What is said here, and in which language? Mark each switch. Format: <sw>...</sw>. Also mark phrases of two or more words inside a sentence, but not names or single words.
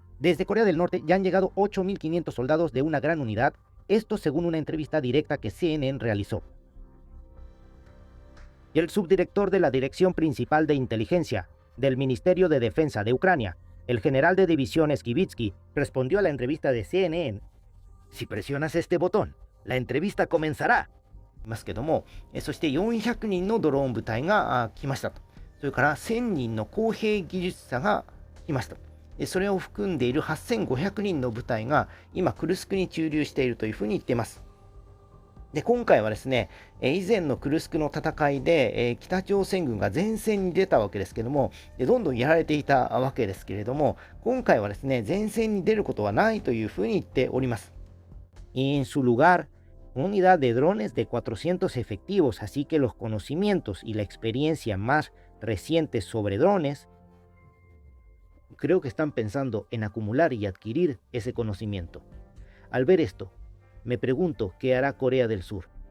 <es>Desde Corea del Norte ya han llegado 8.500 soldados de una gran unidad, esto según una entrevista directa que CNN realizó. Y el subdirector de la Dirección Principal de Inteligencia del Ministerio de Defensa de Ucrania, el general de división Skibitsky, respondió a la entrevista de CNN. Si presionas este botón, la entrevista comenzará.</es> <ja>ますけども、そして400人のドローン部隊が来ましたと。それから1000人の工兵技術者が来ましたと。それを含んでいる8500人の部隊が今クルスクに駐留しているというふうに言っています。で、今回はですね、以前のクルスクの戦いで、北朝鮮軍が前線に出たわけですけども、どんどんやられていたわけですけれども、今回はですね、前線に出ることはないというふうに言っております。</ja> <es>Y en su lugar, una unidad de drones de 400 efectivos, así que los conocimientos y la experiencia más recientes sobre drones, creo que están pensando en acumular y adquirir ese conocimiento. Al ver esto, me pregunto qué hará Corea del Sur.</es>